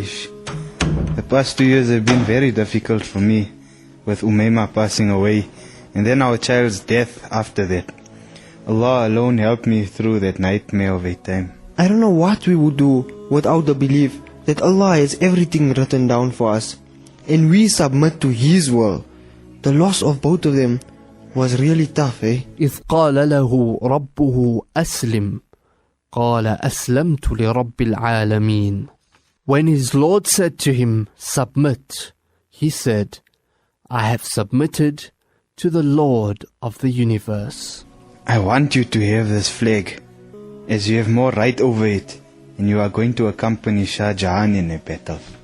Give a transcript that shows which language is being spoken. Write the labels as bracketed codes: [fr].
[en] The past 2 years have been very difficult for me, with Umayma passing away, and then our child's death after that. Allah alone helped me through that nightmare of a time. I don't know what we would do without the belief that Allah has everything written down for us, and we submit to His will. The loss of both of them was really tough, eh? [ar] إذ قال له ربه أسلم قال أسلمت لرب العالمين. [en] When his Lord said to him, submit, he said, I have submitted to the Lord of the universe. I want you to have this flag, as you have more right over it, and you are going to accompany Shah Jahan in a battle.